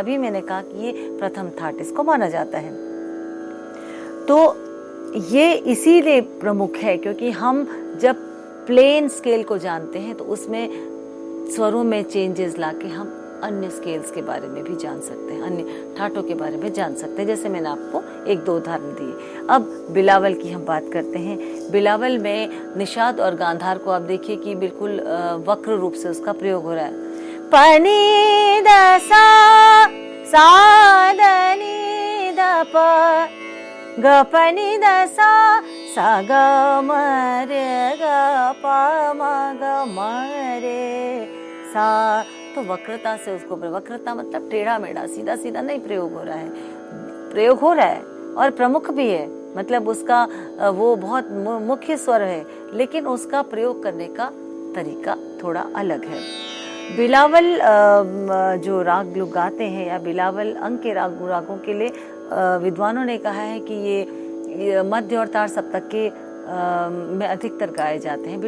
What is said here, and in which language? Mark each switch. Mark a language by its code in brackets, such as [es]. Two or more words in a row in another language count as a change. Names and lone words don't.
[hi] तभी मैंने कहा कि ये प्रथम ठाट इसको माना जाता है। तो ये इसीलिए प्रमुख है क्योंकि हम जब [en] plain scale [hi] को जानते हैं तो उसमें स्वरों में चेंजेस लाके हम अन्य स्केल्स के बारे में भी जान सकते हैं, अन्य ठाटों के बारे में जान सकते हैं, जैसे मैंने आपको एक दो उदाहरण दिए। अब बिलावल की हम बात करते हैं। बिलावल में निषाद और गांधार को आप देखिए कि बिल्कुल वक्र रूप से उसका प्रयोग हो रहा है। पनी द सा द नी द प ग पनी द सा ग म रे ग प म ग म रे सा, तो वक्रता से उसको, वक्रता मतलब टेढ़ा मेढ़ा, सीधा सीधा नहीं प्रयोग हो रहा है, प्रयोग हो रहा है और प्रमुख भी है, मतलब उसका वो बहुत मुख्य स्वर है, लेकिन उसका प्रयोग करने का तरीका थोड़ा अलग है। बिलावल जो राग लोग गाते हैं या बिलावल अंग के रागों के लिए विद्वानों ने कहा है कि ये मध्य और तार सप्तक के में अधिकतर गाए जाते हैं।